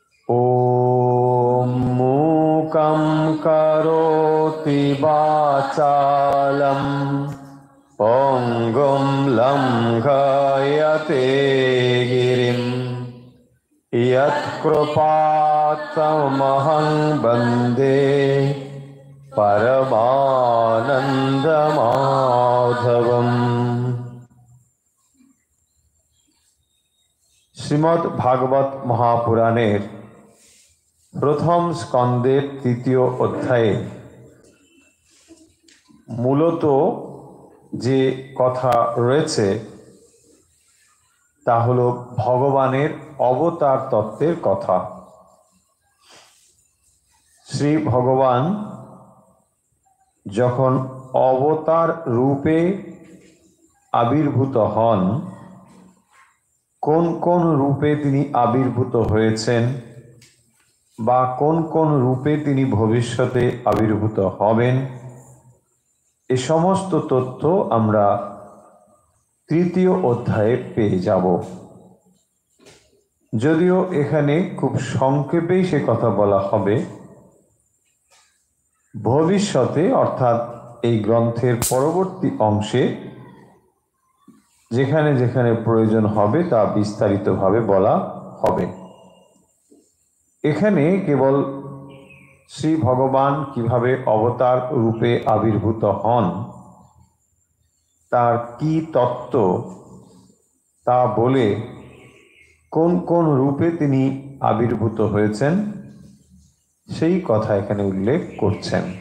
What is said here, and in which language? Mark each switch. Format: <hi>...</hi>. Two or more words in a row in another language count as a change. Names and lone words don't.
<sa>ॐ मूकं करोति वाचालं पङ्गुं लङ्घयते गिरिं यत्कृपात्तमहं वन्दे परमानन्दमाधवम्।</sa> <bn>শ্রীমদ্ ভাগবত মহাপুরাণের প্রথম স্কন্ধের তৃতীয় অধ্যায়ে মূলত যে কথা রয়েছে তা হলো ভগবানের অবতার তত্ত্বের কথা। শ্রী ভগবান যখন অবতার রূপে আবির্ভূত হন, কোন কোন রূপে তিনি আবির্ভূত হয়েছেন বা কোন কোন রূপে তিনি ভবিষ্যতে আবির্ভূত হবেন, এ সমস্ত তথ্য আমরা তৃতীয় অধ্যায়ে পেয়ে যাব। যদিও এখানে খুব সংক্ষেপেই সে কথা বলা হবে। ভবিষ্যতে অর্থাৎ এই গ্রন্থের পরবর্তী অংশে যেখানে যেখানে প্রয়োজন হবে তা বিস্তারিতভাবে বলা হবে। এখানে কেবল শ্রী ভগবান কিভাবে অবতার রূপে আবির্ভূত হন, তার কি তত্ত্ব তা বলে কোন কোন রূপে তিনি আবির্ভূত হয়েছেন সেই কথা এখানে উল্লেখ করছেন।</bn>